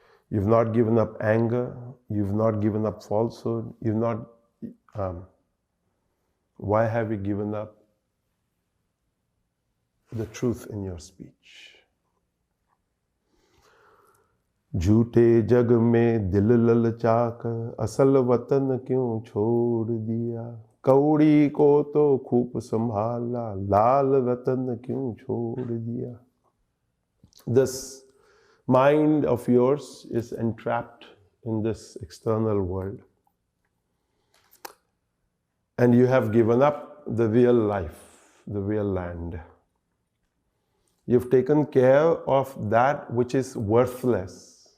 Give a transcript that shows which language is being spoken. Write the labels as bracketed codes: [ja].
[en] You've not given up anger, you've not given up falsehood, you've not... why have you given up the truth in your speech? [hi] झूठे जग में दिल ललचा कर असल वतन क्यों छोड़ दिया. कौड़ी को तो खूब संभाला, लाल रतन क्यों छोड़ दिया. [en] This mind of yours is entrapped in this external world. And you have given up the real life, the real land. You've taken care of that which is worthless.